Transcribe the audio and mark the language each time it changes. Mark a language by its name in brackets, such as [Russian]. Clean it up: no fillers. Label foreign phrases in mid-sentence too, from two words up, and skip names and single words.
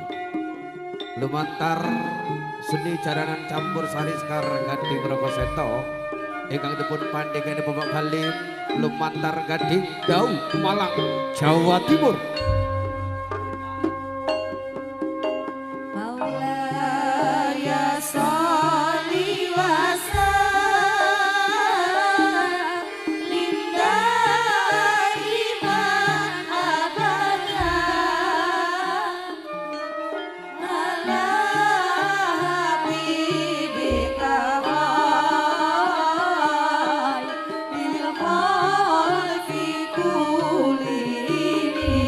[Javanese] Lumantar seni jaranan campur sari sekar Gading Rogoseto ingkang dipun pandhegani Bapak Halim lumantar Gading Dau Malang Jawa Timur. [Arabic] مولاي صل وسلم دائما أبدا على حبيبك خير الخلق كلهم